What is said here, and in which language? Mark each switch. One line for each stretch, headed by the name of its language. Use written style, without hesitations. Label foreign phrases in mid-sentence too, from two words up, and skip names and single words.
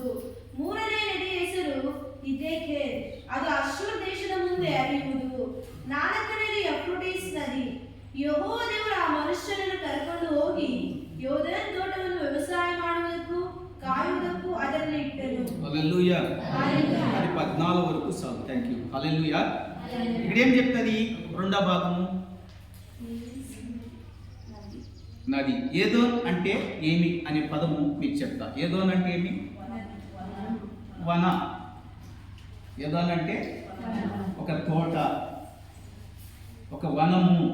Kannada: ಮೂರನೇ ನದಿಯ ಹೆಸರು ಇದೇಖೇರ್. ಅದು ಅಶ್ಶೂರ್ ದೇಶದ ಮುಂದೆ ಹರಿಯುವುದು. ನಾಲ್ಕನೇದು ಯೂಫ್ರೇಟಿಸ್ ನದಿ. ಯೆಹೋವ ದೇವರು ಆ ಮನುಷ್ಯನನ್ನು ಕರೆಕೊಂಡು ಹೋಗಿ ಯೋರ್ದನ್ ತೋಟವನ್ನು ವ್ಯವಸಾಯ ಮಾಡುವುದಕ್ಕೂ ಕಾಯುವುದಕ್ಕೂ ಅದರಲ್ಲಿ ಇಟ್ಟನು.
Telugu: హల్లెలూయా. హల్లెలూయా. అది 14 వరకు చాలు.
English: thank you.
Telugu: హల్లెలూయా. ఇక్కడ ఏం చెప్తుంది రెండో భాగము? నది. ఏదోన్ అంటే ఏమి అనే పదము మీకు చెప్తా. ఏదోన్ అంటే ఏమి? వన. ఏదోన్ అంటే ఒక తోట, ఒక వనము.